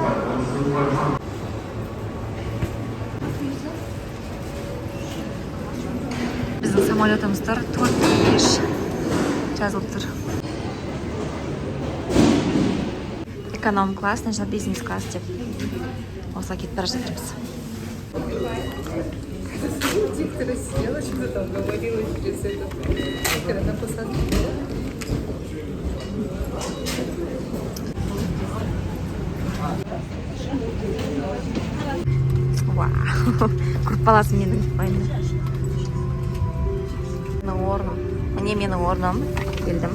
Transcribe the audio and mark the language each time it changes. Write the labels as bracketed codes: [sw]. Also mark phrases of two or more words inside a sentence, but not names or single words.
[kk] Біздің самолетіміз тұр, Turkish жазылып тұр. [ru] Эконом класс, значит, бизнес класс деп. [kk] Осылай кетіп бара жатырмыз. [ru] Красиво, что там говорила через этот экран на посадке. [kk] Вау, құрпаласы менің ойымда. Менің орным. Міне менің орным. Келдім.